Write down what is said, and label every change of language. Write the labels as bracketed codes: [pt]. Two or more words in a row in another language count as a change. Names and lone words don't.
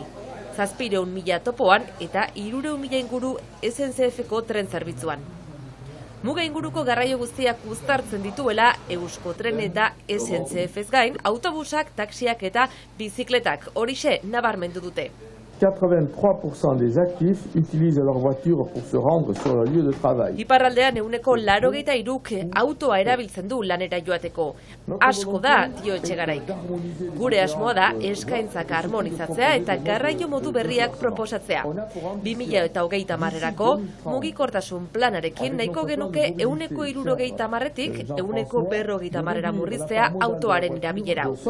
[eu] 700.000 topoan eta 300.000 inguru SNCF-ko tren zerbitzuan. Muga inguruko garraio guztiak uztartzen dituela Eusko Tren eta SNCF-ez gain, autobusak, taxiak eta bizikletak horixe nabarmendu dute. [fr] 83% des actifs utilisent leur voiture pour se rendre sur leur lieu de travail. [eu] Iparraldean 83%k autoa erabiltzen du lanera joateko. Asko da, dio Etxegarai. Gure asmoa da eskaintzak harmonizatzea eta garraio modu berriak proposatzea. 2030erako mugikortasun planarekin nahiko genuke 170-etik 150-era murriztea autoaren erabilera.